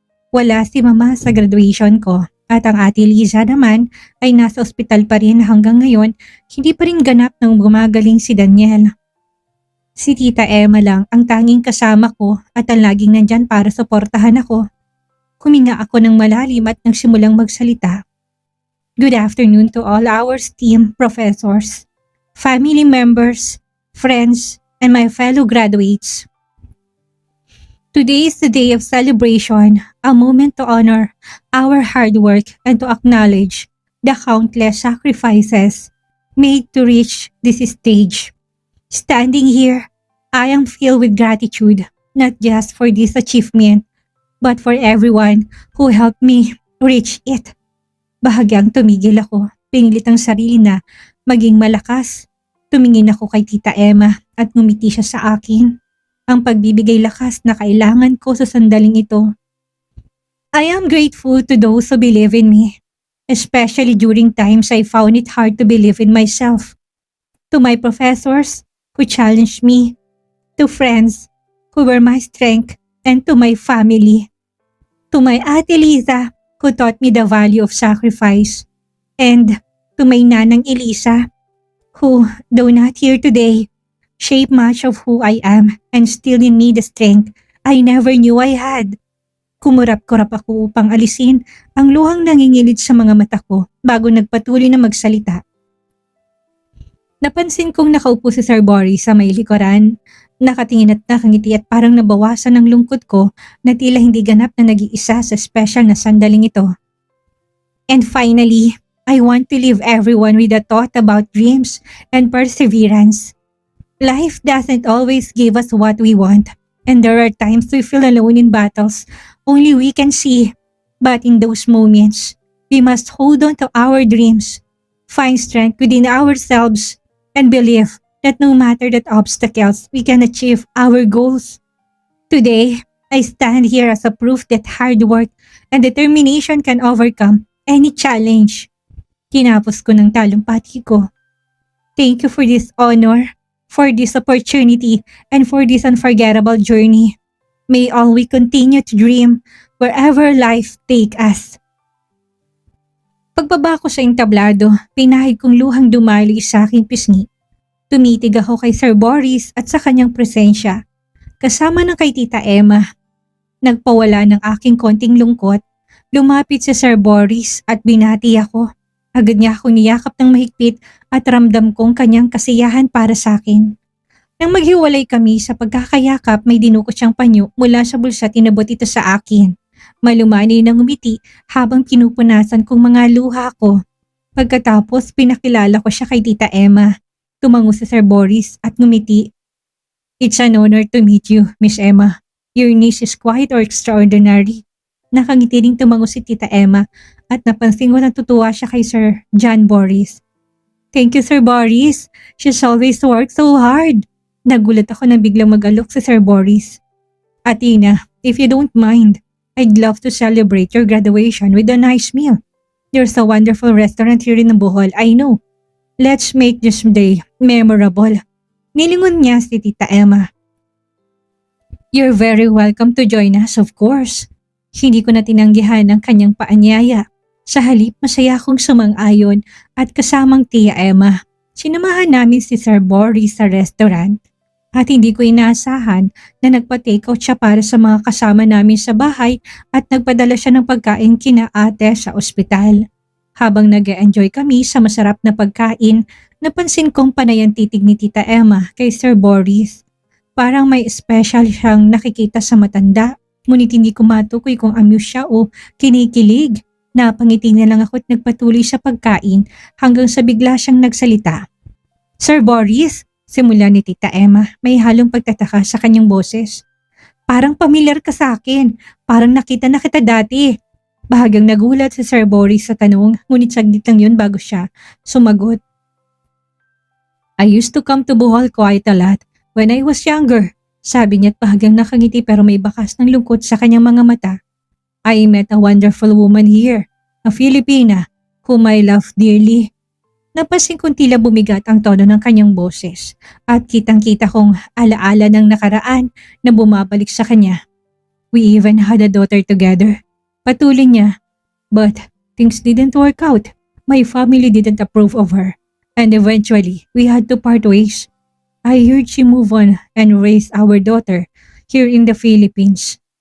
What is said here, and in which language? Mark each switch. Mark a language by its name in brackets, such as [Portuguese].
[Filipino] Wala si mama sa graduation ko. At ang ate Liza naman ay nasa ospital pa rin hanggang ngayon, hindi pa rin ganap nang gumagaling si Daniel. Si Tita Emma lang ang tanging kasama ko at ang laging nandyan para suportahan ako. Huminga ako ng malalim at nagsimulang magsalita. [English] Good afternoon to all our team, professors, family members, friends, and my fellow graduates. Today is the day of celebration, a moment to honor our hard work and to acknowledge the countless sacrifices made to reach this stage. Standing here, I am filled with gratitude, not just for this achievement, but for everyone who helped me reach it. [Filipino] Bahagyang tumigil ako, pinilit ang sarili na maging malakas. Tumingin ako kay Tita Emma at ngumiti siya sa akin. Ang pagbibigay lakas na kailangan ko sa sandaling ito. [English] I am grateful to those who believe in me, especially during times I found it hard to believe in myself. To my professors who challenged me, to friends who were my strength, and to my family. To my Ate Liza who taught me the value of sacrifice, and to my Nanang Elisa who, though not here today, shape much of who I am and still in me the strength I never knew I had. [Filipino] Kumurap-kurap ako upang alisin ang luhang nangingilid sa mga mata ko bago nagpatuloy na magsalita. Napansin kong nakaupo si Sir Boris sa may likuran. Nakatingin at nakangiti at parang nabawasan ang lungkot ko na tila hindi ganap na nag-iisa sa special na sandaling ito. [English] And finally, I want to leave everyone with a thought about dreams and perseverance. Life doesn't always give us what we want, and there are times we feel alone in battles only we can see. But in those moments, we must hold on to our dreams, find strength within ourselves, and believe that no matter the obstacles, we can achieve our goals. Today, I stand here as a proof that hard work and determination can overcome any challenge. [Filipino] Kinapos ko ng talumpati ko. [English] Thank you for this honor, for this opportunity, and for this unforgettable journey. May all we continue to dream wherever life take us. [Filipino] Pagbaba ko sa entablado, pinahid kong luhang dumali sa aking pisngi. Tumitig ako kay Sir Boris at sa kanyang presensya, kasama ng kay Tita Emma. Nagpawala ng aking konting lungkot, lumapit si Sir Boris at binati ako. Agad niya ako niyakap ng mahigpit at ramdam kong kanyang kasiyahan para sa akin. Nang maghiwalay kami sa pagkakayakap, may dinukot siyang panyo mula sa bulsa at inabot ito sa akin. Malumani nang umiti habang pinupunasan kong mga luha ko. Pagkatapos pinakilala ko siya kay Tita Emma. Tumango si Sir Boris at ngumiti. [English] It's an honor to meet you, Miss Emma. Your niece is quite extraordinary. [Filipino] Nakangiti ring tumango si Tita Emma at napansin ko natutuwa siya kay Sir John Boris. [English] Thank you, Sir Boris. She's always worked so hard. [Filipino] Nagulat ako na biglang mag-alok si Sir Boris. [English] Athena, if you don't mind, I'd love to celebrate your graduation with a nice meal. There's a wonderful restaurant here in Bohol, I know. Let's make this day memorable. [Filipino] Nilingon niya si Tita Emma. [English] You're very welcome to join us, of course. [Filipino] Hindi ko na tinanggihan ang kanyang paanyaya. Sa halip, masaya akong sumang-ayon at kasamang Tia Emma. Sinamahan namin si Sir Boris sa restaurant at hindi ko inaasahan na nagpa-takeout siya para sa mga kasama namin sa bahay at nagpadala siya ng pagkain kina ate sa ospital. Habang nag-enjoy kami sa masarap na pagkain, napansin kong panay ang titig ni Tita Emma kay Sir Boris. Parang may special siyang nakikita sa matanda, ngunit hindi ko matukoy kung amused siya o kinikilig. Napangiti na lang ako at nagpatuloy sa pagkain hanggang sa bigla siyang nagsalita. Sir Boris, simula ni Tita Emma, may halong pagtataka sa kanyang boses. Parang pamilyar ka sa akin, parang nakita na kita dati. Bahagyang nagulat si Sir Boris sa tanong, ngunit saglit lang yun bago siya sumagot. [English] I used to come to Bohol quite a lot when I was younger. [Filipino] Sabi niya at bahagyang nakangiti pero may bakas ng lungkot sa kanyang mga mata. [English] I met a wonderful woman here, a Filipina, whom I love dearly. [Filipino] Napansin kong tila bumigat ang tono ng kanyang boses at kitang-kita kong alaala ng nakaraan na bumabalik sa kanya. [English] We even had a daughter together. [Filipino] Patuloy niya. [English] But things didn't work out. My family didn't approve of her. And eventually, we had to part ways. I heard she moved on and raised our daughter here in the Philippines.